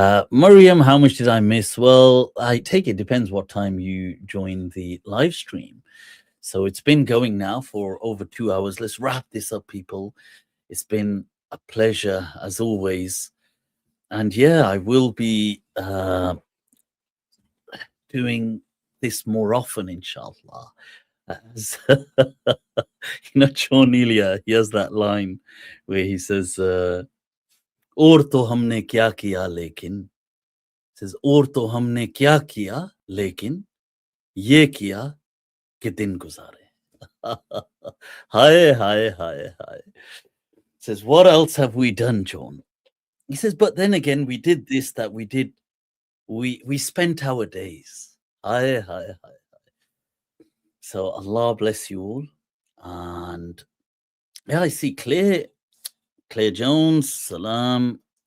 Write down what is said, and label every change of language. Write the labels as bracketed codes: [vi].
[en] Miriam, how much did I miss? Well, I take it depends what time you join the live stream. So it's been going now for over 2 hours. Let's wrap this up, people. It's been a pleasure as always. And yeah, I will be doing this more often, inshallah. As John Elia, he has that line where he says, [hi] और तो हमने क्या किया लेकिन, says, और तो हमने क्या किया लेकिन ये किया कि दिन गुजारे. [en] Hi, hi, hi, hi. Says, what else have we done, John? He says, but then again, we did this, that we did. We spent our days. Hi, hi, hi. So Allah bless you all. And yeah, I see Claire Jones. Salam.